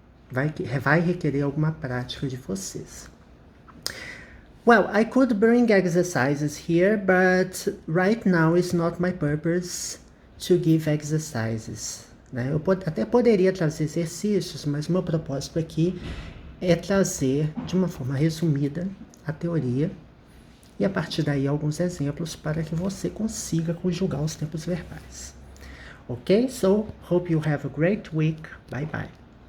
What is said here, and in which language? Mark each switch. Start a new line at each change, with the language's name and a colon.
Portuguese: Vai requerer alguma prática de vocês.
English: Well, I could bring exercises here, but right now it's not my purpose to give exercises.
Portuguese: Né? Eu até poderia trazer exercícios, mas meu propósito aqui é trazer de uma forma resumida a teoria e a partir daí alguns exemplos para que você consiga conjugar os tempos verbais. Ok?
English: So, hope you have a great week. Bye bye.